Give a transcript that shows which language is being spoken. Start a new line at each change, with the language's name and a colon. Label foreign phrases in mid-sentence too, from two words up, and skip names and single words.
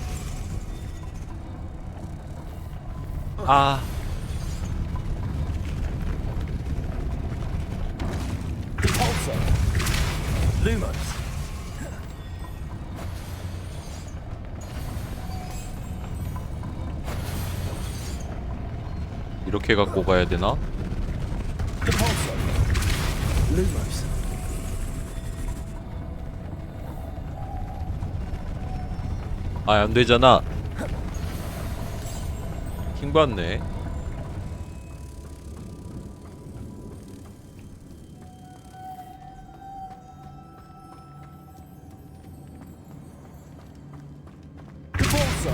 Korean: 아. Depulso. Lumos. 이렇게 갖고 가야 되나? Depulso. Lumos. 아, 안 되잖아. 킹 받네. Depulso.